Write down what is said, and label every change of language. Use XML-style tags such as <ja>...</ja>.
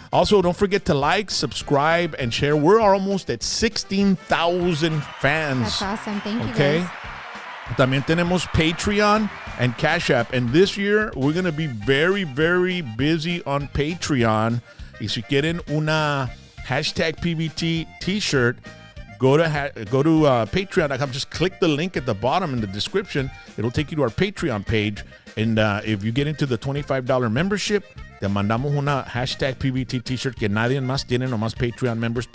<en>Also, don't forget to like, subscribe, and share. We're almost at 16,000 fans. That's awesome. Thank you, guys.</en> <es>También tenemos Patreon and Cash App.</es> <en>And this year, we're going to be very, very busy on Patreon.</en> <es>Y si quieren una hashtag PVT t-shirt,</es> <en>go to Patreon.com. Just click the link at the bottom in the description. It'll take you to our Patreon page. And if you get into the $25 membership,</en> <es>te mandamos una hashtag PVT t-shirt que nadie más tiene, nomás Patreon</es> <en>members.</en>